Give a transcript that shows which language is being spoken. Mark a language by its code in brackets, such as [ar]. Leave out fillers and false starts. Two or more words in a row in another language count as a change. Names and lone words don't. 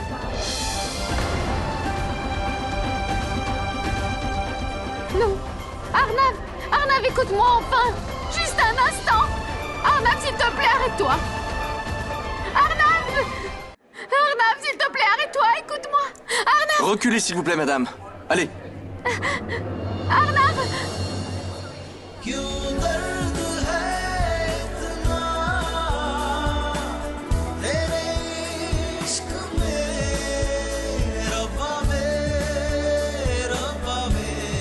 [fr] Non. Arnav, écoute-moi enfin. Juste un instant. Arnav, s'il te plaît, arrête-toi. Arnav, s'il te plaît, arrête-toi, écoute-moi. Arnav, Reculez, s'il vous plaît, madame. Allez. Arnav. [hi] क्यों दर्द है इतना तेरे इश्क में रब्बा में